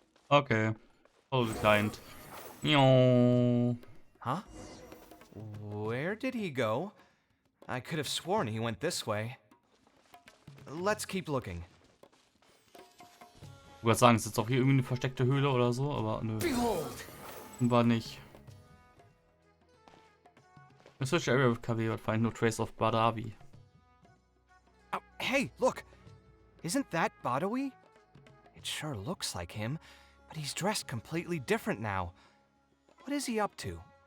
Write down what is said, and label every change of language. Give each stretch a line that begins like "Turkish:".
English: Okay. Follow the client. Meow. Huh? Where did he go? I could have sworn he went this way. Let's keep looking.
German: Ich würde sagen, es ist jetzt auch hier irgendwie eine versteckte Höhle oder so, aber nö. War nicht.
English: I searched the area with KW but find no trace of Badawi. Oh, hey, look! Isn't that Badawi? It sure looks like him, but he's dressed completely different now. What is he up to?